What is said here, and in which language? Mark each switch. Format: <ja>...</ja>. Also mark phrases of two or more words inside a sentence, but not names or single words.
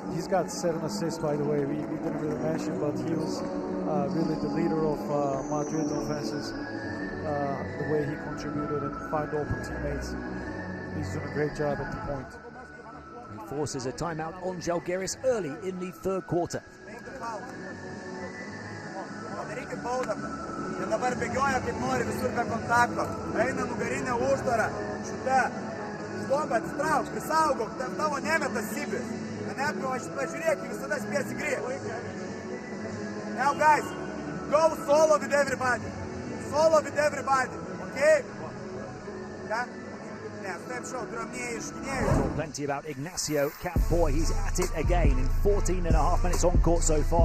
<en>He's got 7 assists, by the way. We didn't really mention, but he was really the leader of Madrid's offenses. The way he contributed and find open teammates. He's doing a great job at the point. He forces a timeout on Zalgiris early in the third quarter.</en> <lt>Dabar bėgioja kaip nori visur be kontakto. Eina nugarinė užtvara. Šita. Zlomba, atsitrauk, prisaugok, tavo nemeta Sibis. Pažiūrėk, visada spėsi grįžti.</lt> <en>Now guys, go solo with everybody. Solo with everybody, okay? Yeah? Talk plenty about Ignacio Campoy. He's at it again in 14.5 minutes on court so far.</en>